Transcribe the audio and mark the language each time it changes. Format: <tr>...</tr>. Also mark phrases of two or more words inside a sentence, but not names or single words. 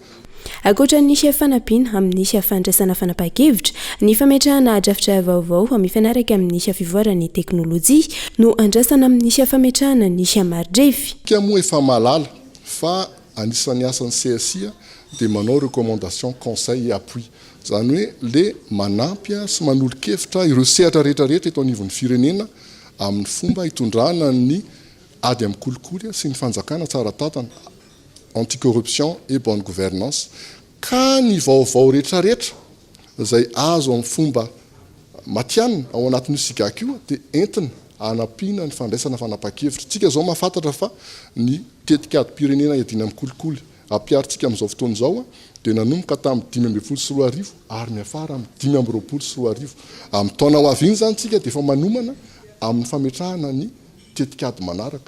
<mg>Akoatra ny fanampiana amin'ny fandraisana fanapahan-kevitra, ny fametrahana drafitra vaovao mifanaraka amin'ny fivoarany teknôlôjia no andrasana amin'ny fametrahana ny marodrefy. Moa efa malala fa anisan'ny asan'ny CSI dia manao</mg> <fr>recommandation, conseil et appui.</fr> <mg>zany hoe le manampy sy manolo-kevitra ireo sehatra rehetrarehetra eto anivon'ny firenena amin'ny fomba hitondrana ny ady amin'ny kolikoly sy ny fanjakana tsara tatana</mg> <fr>anticorruption et bonne gouvernance</fr> <mg>ka ny vaovao rehetrarehetra izay azo amin'ny fomba matianina ao anatin'io sigaka io dia entina anampiana ny fandraisana fanapa-kevitra. Tsika zao mahafantatra fa ny tetikady-pirenena iadina amin'ny kolikoly ampiaritsika amin'izao fotoana izao dia nanomboka tamin'ny 2024 ary miafara amin'ny 2024 amin'ny taona ho avy iny zany tsika dia efa manomana amin'ny fametrahana ny tetikady manaraka.</mg>